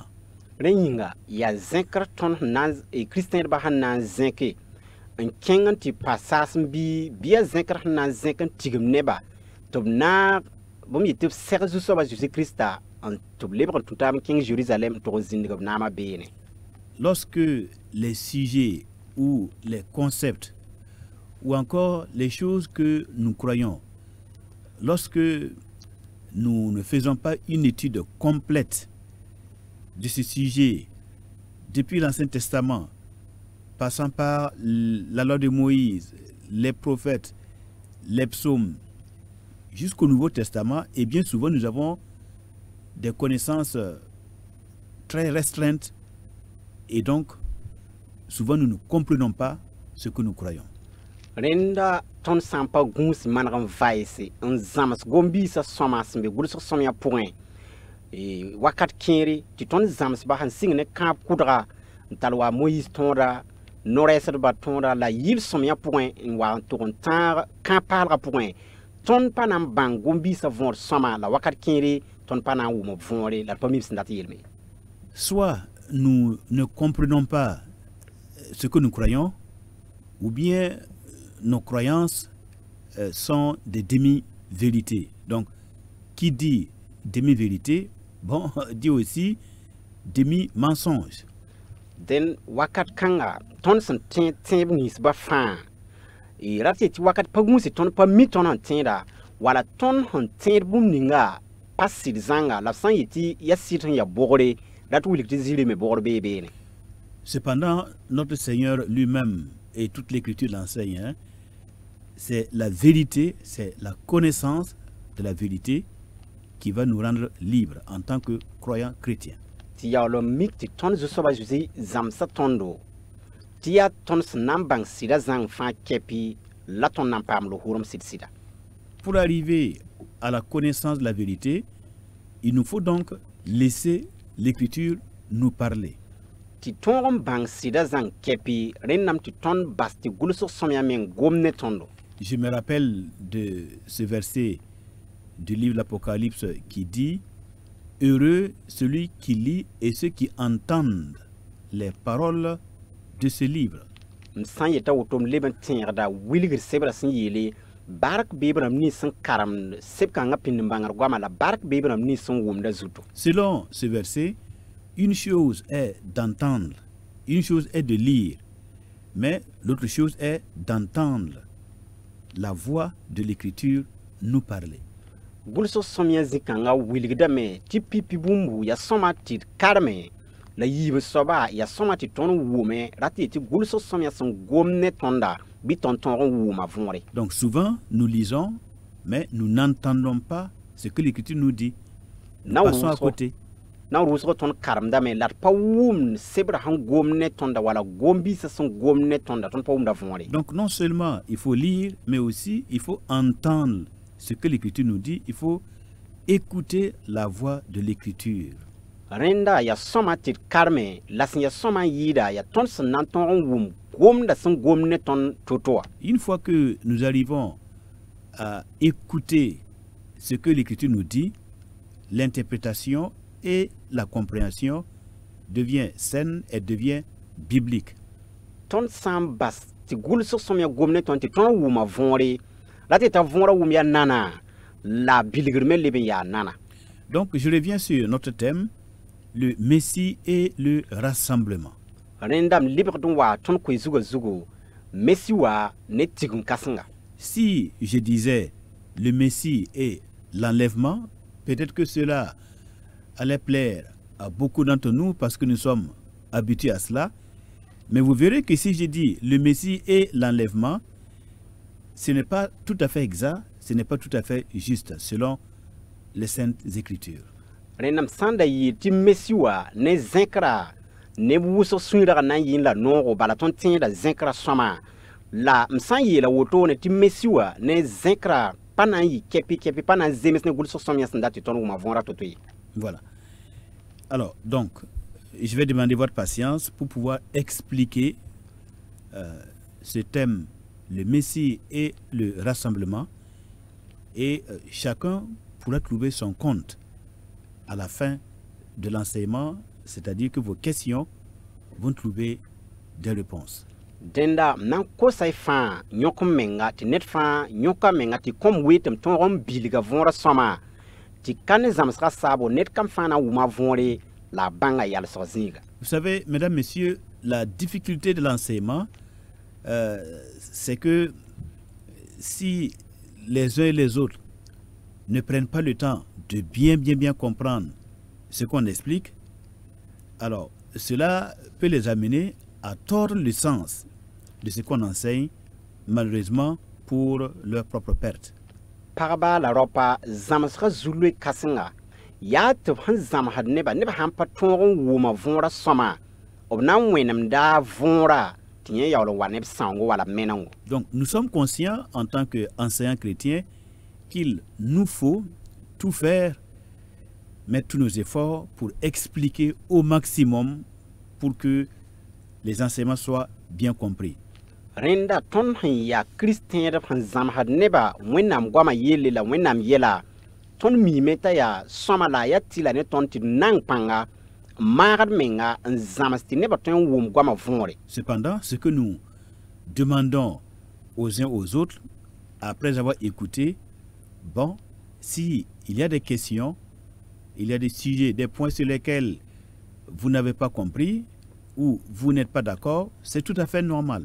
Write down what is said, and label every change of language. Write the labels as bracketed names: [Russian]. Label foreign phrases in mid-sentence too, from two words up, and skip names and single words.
[Mossi] Rẽ yĩnga ya zẽkr tõnd kristẽedbã sẽn na n zẽke n kẽng n tɩ pa saasem bɩ a zẽkr sẽn na n zẽk n tigm neba tɩ b naag bõmb yetɩ b seg Zu-soabã Jésus-Krista tɩ b lebg n tũ taab n kẽng Jérusalem n tog n zĩndg b naamã beene. [French] Lorsque les sujets ou les concepts ou encore les choses que nous croyons, lorsque nous ne faisons pas une étude complète de ce sujet depuis l'Ancien Testament, passant par la loi de Moïse, les prophètes, les psaumes, jusqu'au Nouveau Testament, et bien souvent nous avons des connaissances très restreintes et donc souvent nous ne comprenons pas ce que nous croyons. [Mossi] Rẽnda tõnd sã n pa gũus maneg n vaɩse n zãms gom-biisã sõma sẽn be gʋlsg sõmyã pʋgẽ wakat kẽere tɩ tõnd zãmsba sẽn sɩng ne kãab kʋdga n tall wa Moïse tõoda no-rɛɛsdbã tõoda la yɩl sõmyã pʋgẽ n wa n tʋg n tãag kãab paalgã pʋgẽ tõnd pa na n bãng gom-biisã võor sõma la wakat kẽere tõnd pa na n wʋm b võore la d pa mi b sẽn dat yeelme. [French] Soit nous ne comprenons pas ce que nous croyons, ou bien nos croyances sont des demi-vérités. Donc, qui dit demi-vérité, bon, dit aussi demi-mensonges. [Mossi] Den wakat kanga ton sen tẽeb ninsba fãa rat tɩ wakat pa gũusi tõnd pa mi tõnd n tẽeda wala tõnd sẽn tẽed bũmb ninga pa sɩd zãnga la b sã n yetɩ yaa sɩd sẽn ya bogre rat wilg tɩ zɩɩre me bogr bee beene. [French] Cependant, notre Seigneur lui-même et toute l'Écriture l'enseigne, hein, c'est la vérité, c'est la connaissance de la vérité qui va nous rendre libres en tant que croyants chrétiens. [Mossi] Tɩ yaool n mik tɩ tõnd zu-soaba Zeezi zãmsa tõndo tɩ yaa tõnd sẽn na n bãng sɩda zãng fãa kɛpɩ la tõnd na n paam lo-hʋʋrem sɩd-sɩda. [French] Pour arriver à la connaissance de la vérité, il nous faut donc laisser l'Écriture nous parler. [Mossi] Tɩ tõog n bãng sɩda zãng kɛpɩ rẽnnaam tɩ tõnd bas tɩ gʋlsg sõmyã meng gom ne tõndo. [French] Je me rappelle de ce verset du livre de l'Apocalypse qui dit « Heureux celui qui lit et ceux qui entendent les paroles de ce livre. » [Mossi] M sã n yeta woto m leb n tẽegda wilgr sebra sẽn yeele bark beebrãmb nins sẽn karemd seb-kãngã pĩnd n bãngr goama la bark beebrãmb nins sẽn wʋmda zuto. [French] Selon ce verset, une chose est d'entendre, une chose est de lire, mais l'autre chose est d'entendre la voix de l'Écriture nous parler. [Mossi] Gʋlsg sõmyã zĩ-kãngã wilgdame tɩ pipi bũmbu yaa sõma tɩ d karme la yiib soaba yaa sõma tɩ tõnd wʋme rat tɩ yetɩ gʋlsg sõmyã sẽn gom ne tõnda bɩ tõnd tõog n wʋʋma võore. [French] Donc souvent, nous lisons, mais nous n'entendons pas ce que l'Écriture nous dit. Nous passons à côté. [Mossi] Na rʋʋsg tõnd karemdame la d pa wʋmd sebra sẽn gom ne tõnda wala gom-biisã sẽn gom ne tõnda tõnd pa wʋmda võore. [French] Donc non seulement il faut lire, mais aussi il faut entendre ce que l'Écriture nous dit. Il faut écouter la voix de l'Écriture. [Mossi] Rẽnda yaa sõma tɩ d karme la sẽn yaa sõma n yɩɩda yaa tõnd sẽn na n tõog n wʋm gomda sẽn gom ne tõnd to-to wã. [French] Une fois que nous arrivons à écouter ce que l'Écriture nous dit, l'interprétation et la compréhension devient saine et devient biblique. [Mossi] Tõnd sã n bas tɩ gʋlsg sõm yaa gom ne tõnd tɩ tõnd wʋma võore la tɩ t'a võora wʋm yaa nana la bilgr me leb n yaa nana. [French] Donc je reviens sur notre thème, le Messie et le rassemblement. [Mossi] Rẽndam lebgd n waa tõnd koe zuga-zugu Messi wa ne tigum kãsenga. [French] Si je disais le Messie et l'enlèvement, peut-être que cela allait plaire à beaucoup d'entre nous parce que nous sommes habitués à cela. Mais vous verrez que si je dis le Messie et l'enlèvement, ce n'est pas tout à fait exact, ce n'est pas tout à fait juste selon les Saintes Écritures. [Mossi] Renam sanda yi ti Messi wa ne zẽkra ne wʋsg sũurã na n yɩn la noogo bala tõnd tẽeda zẽkra sõma la m sã n yeela wotone tɩ Messi wa ne zẽkra pa na n yɩ kɛpɩ pa na n zems ne gʋlsg sõm yã sẽn dat tɩ tõnd wʋma võora to-to ye. [French] Voilà. Alors, donc, je vais demander votre patience pour pouvoir expliquer ce thème, le Messie et le rassemblement, et chacun pourra trouver son compte à la fin de l'enseignement, c'est-à-dire que vos questions vont trouver des réponses. [Mossi] Denda nan kosay fãa yõk n menga tɩ ned fãa yõka menga tɩ kõm weetɩm tõog n bilga võora sõma tɩ ka ne zãmsga saabo ned kam fãa na n wʋma võore la bãnga yalsg zĩiga. [French] Vous savez, mesdames, messieurs, la difficulté de l'enseignement, c'est que si les uns et les autres ne prennent pas le temps de bien comprendre ce qu'on explique, alors cela peut les amener à tordre le sens de ce qu'on enseigne, malheureusement pour leur propre perte. [Mossi] Pagba la ropa zãmsga zulwe kãsenga yaa tɩ b sẽn zãmsd neba sãn pa tõog n wʋma võora sõma b na n wẽnem daa võora tɩ yẽ yaool n wa neb sãoongo wala menengo. [French] Donc nous sommes conscients en tant qu'enseignants chrétiens qu'il nous faut tout faire, mettre tous nos efforts pour expliquer au maximum pour que les enseignements soient bien compris. [Mossi] Rẽnda tõnd sẽn yaa kristẽedb sẽn zãmsd neba wẽnnaam goama yeelle la wẽnnaam yɛla tõnd miime t'a yaa sõma la yaa tɩla ne tõnd tɩ d nang pãnga n maagd menga n zãms tɩ neba tõe n wʋm goama võore. [French] Cependant, ce que nous demandons aux uns aux autres, après avoir écouté, bon, s'il y a des questions, il y a des sujets, des points sur lesquels vous n'avez pas compris ou vous n'êtes pas d'accord, c'est tout à fait normal.